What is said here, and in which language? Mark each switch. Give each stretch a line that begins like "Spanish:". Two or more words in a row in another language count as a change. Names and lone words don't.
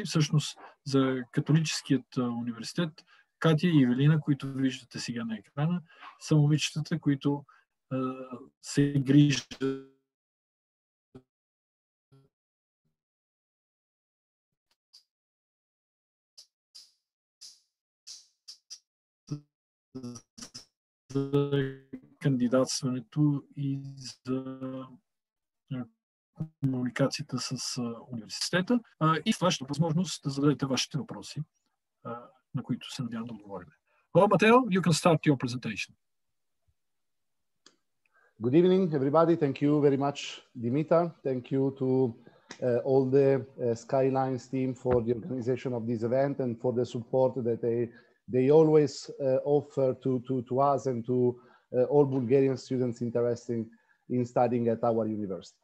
Bulgarian: Всъщност за Католическият университет Катя и Евелина, които виждате сега на екрана, са момичетата, които се грижат за кандидатстването и за комуникацията с университета. И това ще е възможност да зададете вашите въпроси, на които се надявам да отговорим.
English: Well, Matteo, you can start your presentation. Good evening, everybody. Thank you very much, Dimitar. Thank you to all the Skylines team for the organization of this event and for the support that they always offer to us and to all Bulgarian students interested in studying at our university.